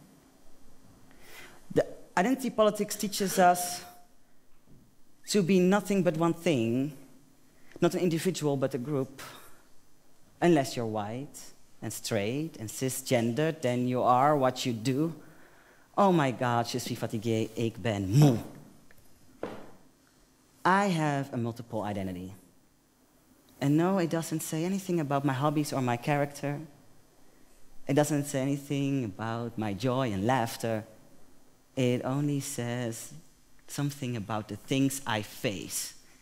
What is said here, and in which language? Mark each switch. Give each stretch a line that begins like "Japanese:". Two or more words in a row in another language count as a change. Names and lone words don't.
English: The identity politics teaches us to be nothing but one thing, not an individual but a group. Unless you're white and straight and cisgendered, then you are what you do. Oh my God,
French: je suis fatigué,
Dutch: ik ben moe.
English: I have a multiple identity. And no, it doesn't say anything about my hobbies or my character. It doesn't say anything about my joy and laughter. It only says something about the things I face.